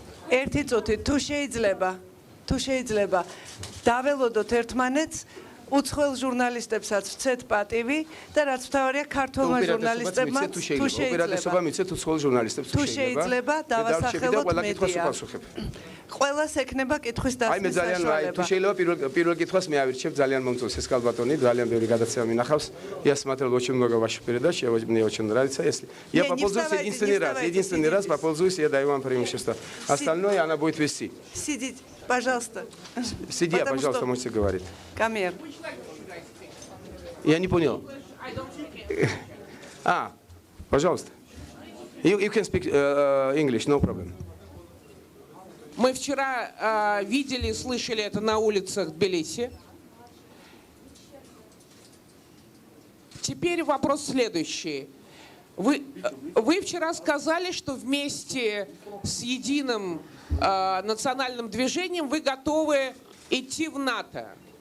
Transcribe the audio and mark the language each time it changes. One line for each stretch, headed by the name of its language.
Georgian: ერთი წუთი თუ შეიძლება დაველოდოთ ერთმანეთს, უცხოელ ჟურნალისტებსაც ვცეთ პატივი და რაც მთავარია ქართველმა ჟურნალისტებმა თუ ოპერატესობა მიცეთ უცხოელ ჟურნალისტებს თუ შეიძლება დავასახელოთ მედია. ყველას ექნება კითხვის დასმის საშუალება. თუ შეიძლება პირველ კითხვას მე ავირჩევ, ძალიან მომწონს ეს კალბატონი, ძალიან ბევრი გადაცემა მინახავს.
Russian: Я смотрел очень много ваших передач, мне очень нравится. Если я попользуюсь единственный раз попользуюсь, я даю вам преимущество. Остальное она будет вести. Сидите, пожалуйста. Сиди, пожалуйста, можете говорить. Камер. Я не понял. Пожалуйста.
English: You can speak English, no problem.
Russian: Мы вчера видели и слышали это на улицах Тбилиси. Теперь вопрос следующий. Вы вчера сказали, что вместе с единым национальным движением вы готовы идти в НАТО.